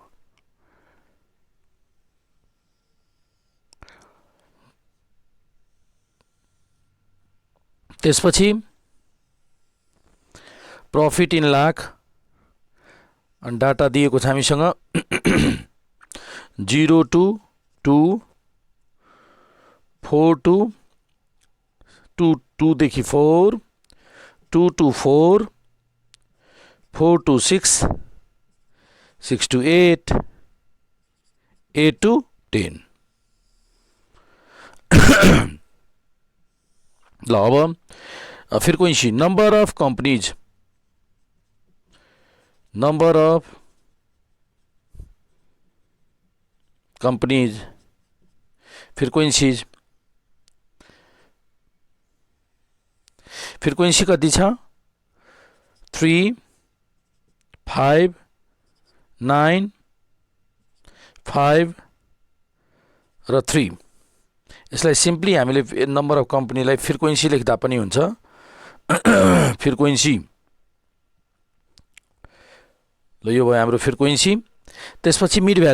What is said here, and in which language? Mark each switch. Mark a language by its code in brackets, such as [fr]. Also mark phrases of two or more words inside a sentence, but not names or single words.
[ne] त्यसपछि [en] profit in lakh [ne] अनि डाटा दिएको छ हामीसँग [en] 0 to 2 4 to 2 देखि 4 2 to 4 4 to 6 6 to 8 8 to 10। [ne] ल अब फ्रिक्वेन्सी, [en] number of companies, number of companies, [ne] फ्रिक्वेन्सीज, फ्रिक्वेन्सी कति छ? 3 5 9 5 र 3 यसलाई सिम्पली हामीले [en] number of [ne] कम्पनीलाई फ्रिक्वेन्सी लेख्दा पनि हुन्छ फ्रिक्वेन्सी ल यो भयो हाम्रो फ्रिक्वेन्सी त्यसपछि मिड